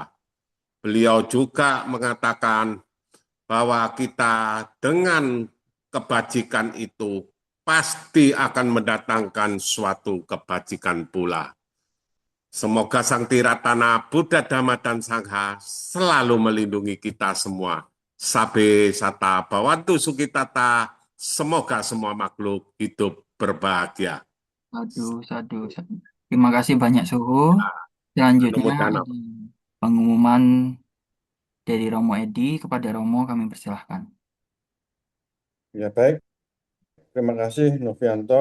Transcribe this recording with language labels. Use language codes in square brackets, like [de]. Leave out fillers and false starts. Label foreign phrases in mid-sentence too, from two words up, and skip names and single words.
[id] Beliau juga mengatakan bahwa kita dengan kebajikan itu pasti akan mendatangkan suatu kebajikan pula. Semoga Sang Tiratana Buddha Dhamma dan Sangha selalu melindungi kita semua. [pi] Sabe sata bawantu sukitata, [id] semoga semua makhluk hidup berbahagia. [pi] Sadu, sadu, sadu. [id] Terima kasih banyak Suhu. Selanjutnya Mudah-mudahan ada pengumuman dari Romo Edi kepada Romo kami persilahkan. Ya baik, terima kasih Novianto.